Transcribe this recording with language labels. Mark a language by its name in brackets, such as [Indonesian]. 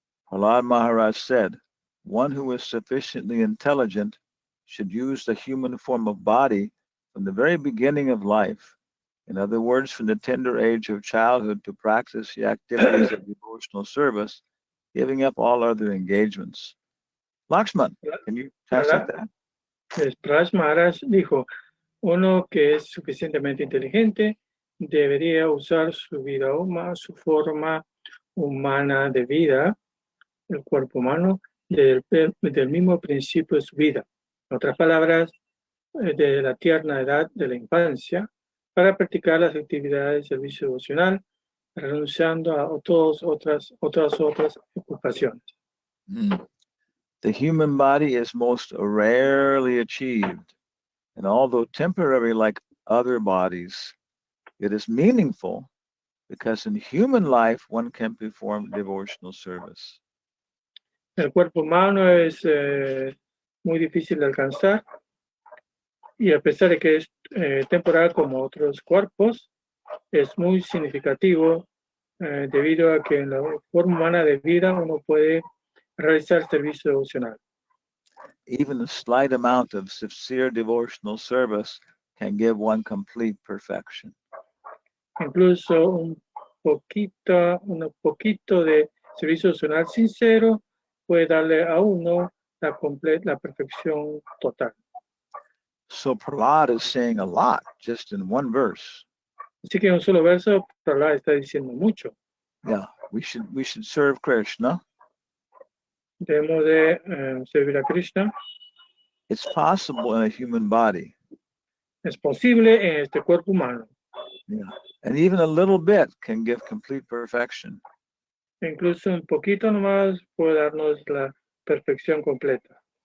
[English] Prahlad Maharaj said, one who is sufficiently intelligent should use the human form of body from the very beginning of life. In other words, from the tender age of childhood to practice the activities of devotional service, giving up all other engagements. Lakshman, can you translate that? [Spanish] Praj Maharaj dijo, uno que es suficientemente inteligente debería usar su vida su forma humana de vida, el cuerpo humano, desde el mismo principio de su vida. En otras palabras, de la tierna edad de la infancia, para practicar las actividades de servicio devocional, renunciando a todas otras ocupaciones. [English] The human body is most rarely achieved, and although temporary like other bodies, it is meaningful because in human life one can perform devotional service. [Spanish] El cuerpo humano es muy difícil de alcanzar y a pesar de que es temporal como otros cuerpos, es muy significativo debido a que en la forma humana de vida uno puede realizar servicio devocional. [English] Even a slight amount of sincere devotional service can give one complete perfection. [Spanish] Incluso un poquito de servicio devocional sincero puede darle a uno la perfección total. [English] So Prahlad is saying a lot just in one verse. [Spanish] Así que en un solo verso, Prahlad está diciendo mucho. [English] Yeah, we should serve Krishna. [Spanish] debemos de servir a Krishna. [English] It's possible in a human body. [Spanish] Es posible en este cuerpo humano. [English] Yeah. And even a little bit can give complete perfection. [Spanish] Incluso un poquito nomás puede darnos la perfección completa.